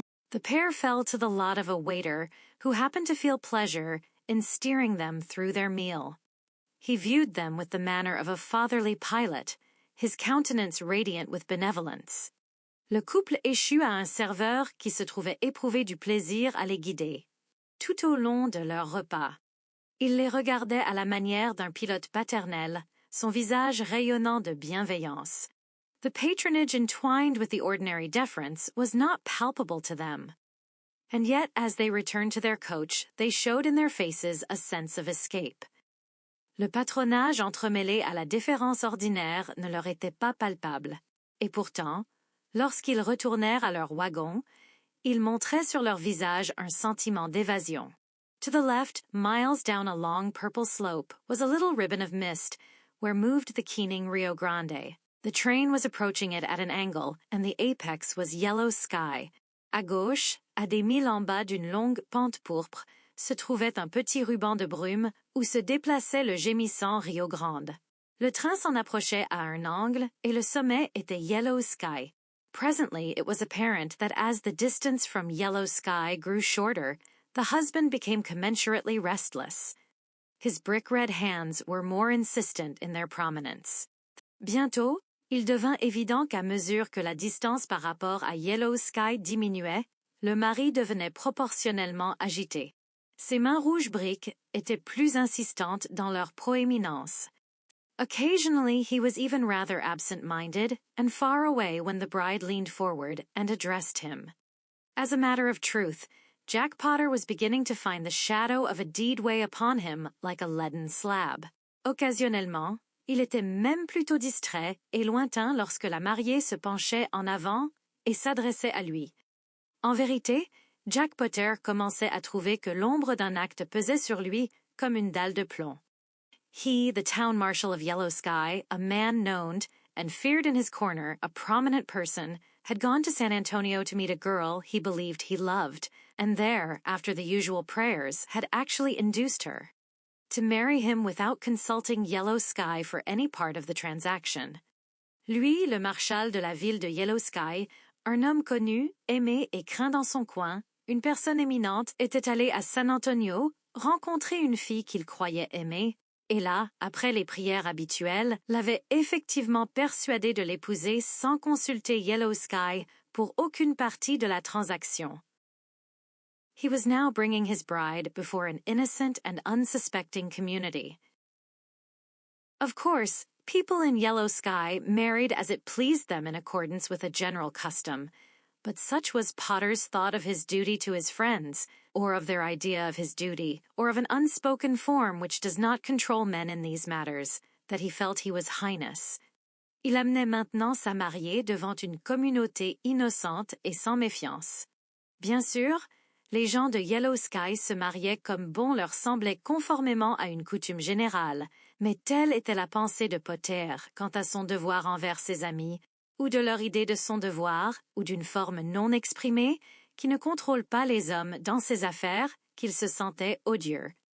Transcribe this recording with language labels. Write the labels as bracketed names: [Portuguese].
[English] The pair fell to the lot of a waiter who happened to feel pleasure in steering them through their meal. He viewed them with the manner of a fatherly pilot, his countenance radiant with benevolence. [French] Le couple échut à un serveur qui se trouvait éprouver du plaisir à les guider, tout au long de leur repas. Il les regardait à la manière d'un pilote paternel, son visage rayonnant de bienveillance. [English] The patronage entwined with the ordinary deference was not palpable to them. And yet, as they returned to their coach, they showed in their faces a sense of escape. [French] Le patronage entremêlé à la déférence ordinaire ne leur était pas palpable. Et pourtant, lorsqu'ils retournèrent à leur wagon, ils montraient sur leur visage un sentiment d'évasion. [English] To the left, miles down a long purple slope, was a little ribbon of mist where moved the keening Rio Grande. The train was approaching it at an angle, and the apex was yellow sky. [French] À gauche, à des milles en bas d'une longue pente pourpre, se trouvait un petit ruban de brume où se déplaçait le gémissant Rio Grande. Le train s'en approchait à un angle et le sommet était yellow sky. [English] Presently it was apparent that as the distance from yellow sky grew shorter, the husband became commensurately restless. His brick-red hands were more insistent in their prominence. [French] Bientôt, il devint évident qu'à mesure que la distance par rapport à yellow sky diminuait, le mari devenait proportionnellement agité. Ses mains rouges briques étaient plus insistantes dans leur proéminence. [English] Occasionally he was even rather absent-minded and far away when the bride leaned forward and addressed him. As a matter of truth, Jack Potter was beginning to find the shadow of a deed weigh upon him like a leaden slab. [French] Occasionnellement, il était même plutôt distrait et lointain lorsque la mariée se penchait en avant et s'adressait à lui. En vérité, Jack Potter commençait à trouver que l'ombre d'un acte pesait sur lui comme une dalle de plomb. [English] He, the town marshal of Yellow Sky, a man known and feared in his corner, a prominent person, had gone to San Antonio to meet a girl he believed he loved, and there, after the usual prayers, had actually induced her to marry him without consulting Yellow Sky for any part of the transaction. [French] Lui, le marshal de la ville de Yellow Sky, un homme connu, aimé et craint dans son coin, une personne éminente, était allé à San Antonio rencontrer une fille qu'il croyait aimer, et là, après les prières habituelles, l'avait effectivement persuadé de l'épouser sans consulter Yellow Sky pour aucune partie de la transaction. [English] He was now bringing his bride before an innocent and unsuspecting community. Of course, people in Yellow Sky married as it pleased them in accordance with a general custom, but such was Potter's thought of his duty to his friends, or of their idea of his duty, or of an unspoken form which does not control men in these matters, that he felt he was highness. [French] Il amenait maintenant sa mariée devant une communauté innocente et sans méfiance. Bien sûr, les gens de Yellow Sky se mariaient comme bon leur semblait conformément à une coutume générale, mais telle était la pensée de Potter quant à son devoir envers ses amis, ou de leur idée de son devoir, ou d'une forme non exprimée, qui ne contrôle pas les hommes dans ses affaires, qu'il se sentait odieux.